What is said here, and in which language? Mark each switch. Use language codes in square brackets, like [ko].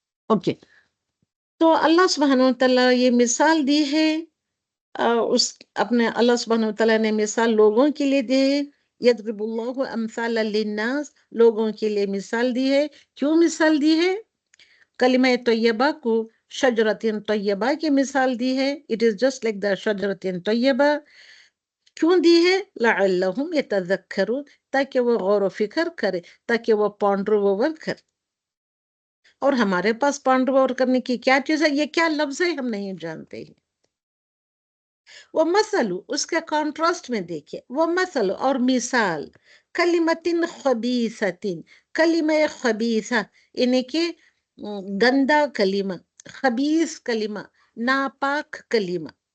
[ur] Okay, تو اللہ سبحانہ وتعالیٰ یہ مثال دی ہے، اپنے اللہ سبحانہ وتعالیٰ نے مثال لوگوں کے لیے دی ہے. [ar] یضرب اللہ امثال للناس، [ur] لوگوں کے لیے مثال دی ہے. کیوں مثال دی ہے؟ کلمہ طیبہ کو شجرۃ طیبہ کی مثال دی ہے. [en] It is just like the شجرۃ طیبہ. [ur] کیوں دی ہے؟ [ar] لعلہم یتذکرون، [ur] تاکہ وہ غور و فکر کرے، تاکہ وہ پانڈر اوور کرے. اور ہمارے پاس پانڈر اوور کرنے کی کیا چیز ہے؟ یہ کیا لفظ ہے ہم نہیں جانتے ہیں. وہ مثل، اس کے کانٹراسٹ میں دیکھیں، وہ مثل اور مثال، کلمۃ خبیثۃ، کلمہ خبیثہ یعنی کہ گندا کلمہ، خبیث کلمہ، ناپاک کلمہ.